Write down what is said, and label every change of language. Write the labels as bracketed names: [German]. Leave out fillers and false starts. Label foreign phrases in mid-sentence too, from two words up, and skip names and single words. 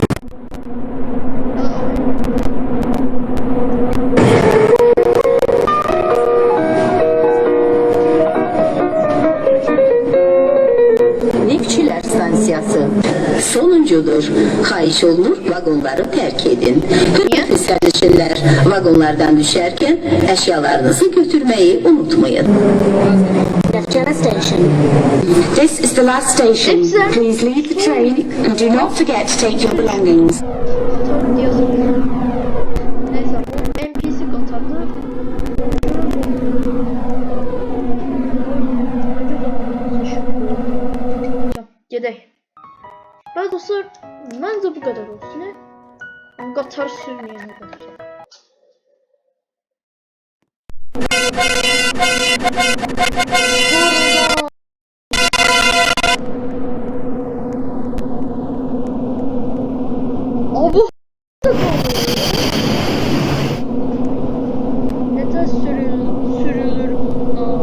[Azerbaijani] Nikçilər stansiyası sonuncudur. Xahiş olunur, vagonları tərk edin. Hörmətli sərnişinlər, vagonlardan düşərkən əşyalarınızı götürməyi unutmayın. [English] Jaffa Station. This is the last station. Please leave the train and do not forget to take your belongings. [Turkish] Katar diyorsun. Neyse, bu NPC Katar'da. [Azerbaijani] Gedək. Bəli dostlar, məncə bu qədər olsun. Qatar sürməyənə qədər. [Turkish] Abi neden sürülür bunlar?